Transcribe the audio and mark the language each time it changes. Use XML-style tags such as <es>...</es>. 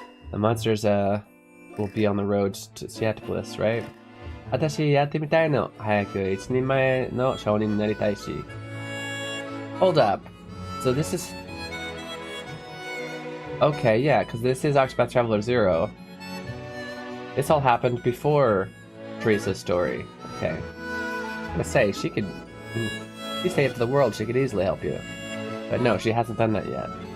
<en>The monsters will be on the road to Seattlepolis, right?</en> <ja>私やってみたいの。早く一人前の商人になりたいし。</ja> <en>Hold up. So this is... Okay, yeah, because this is Octopath Traveler 0. This all happened before Teresa's story. Okay. I'm gonna say, she could... She saved the world, she could easily help you. But no, she hasn't done that yet.</en>